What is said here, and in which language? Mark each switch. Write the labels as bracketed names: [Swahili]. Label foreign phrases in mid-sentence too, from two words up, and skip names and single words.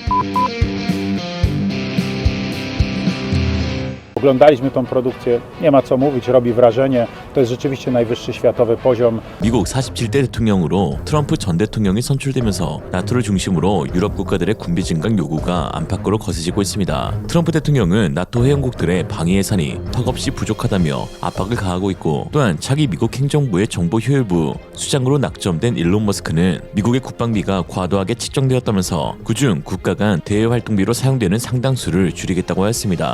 [Polish] Oglądaliśmy tą produkcję, nie ma co mówić, robi wrażenie. To jest rzeczywiście najwyższy światowy poziom. [Korean] 미국 47대 대통령으로 트럼프 전 대통령이 선출되면서 나토를 중심으로 유럽 국가들의 군비 증강 요구가 안팎으로 거세지고 있습니다. 트럼프 대통령은 나토 회원국들의 방위 예산이 턱없이 부족하다며 압박을 가하고 있고, 또한 차기 미국 행정부의 정보 효율부 수장으로 낙점된 일론 머스크는 미국의 국방비가 과도하게 측정되었다면서 그중 국가 간 대외 활동비로 사용되는 상당수를 줄이겠다고 하였습니다.